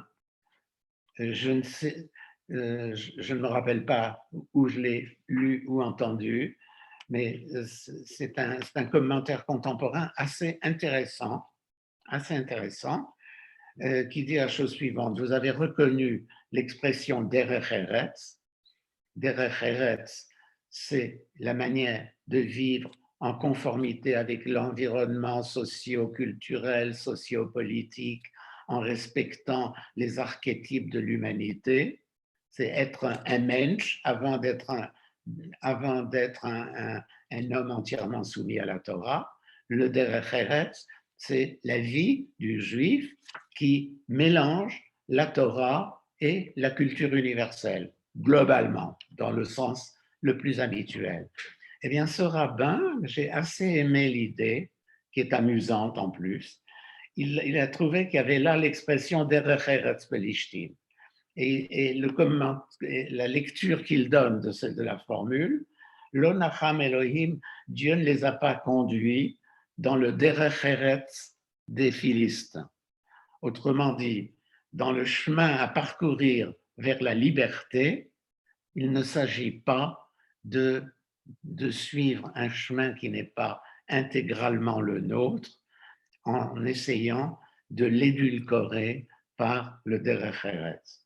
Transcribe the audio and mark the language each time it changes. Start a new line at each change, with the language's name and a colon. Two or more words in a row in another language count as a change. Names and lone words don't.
French: Je ne me rappelle pas où je l'ai lu ou entendu, mais c'est un commentaire contemporain assez intéressant, qui dit la chose suivante. Vous avez reconnu l'expression
Hebrew: דרך ארץ. דרך ארץ,
French: c'est la manière de vivre en conformité avec l'environnement socio-culturel, socio-politique, en respectant les archétypes de l'humanité. C'est être un mensch avant d'être un homme entièrement soumis à la Torah. Le
Hebrew: דרך ארץ,
French: c'est la vie du juif qui mélange la Torah et la culture universelle, globalement, dans le sens le plus habituel. Eh bien, ce rabbin, j'ai assez aimé l'idée, qui est amusante en plus. Il a trouvé qu'il y avait là l'expression
Hebrew: דרך ארץ פלשתים.
French: Et la lecture qu'il donne de la formule,
Hebrew: לא נחם אלהים,
French: Dieu ne les a pas conduits dans le
Hebrew: דרך ארץ
French: des Philistins. Autrement dit, dans le chemin à parcourir vers la liberté, il ne s'agit pas de suivre un chemin qui n'est pas intégralement le nôtre en essayant de l'édulcorer par le
Hebrew: דרך ארץ.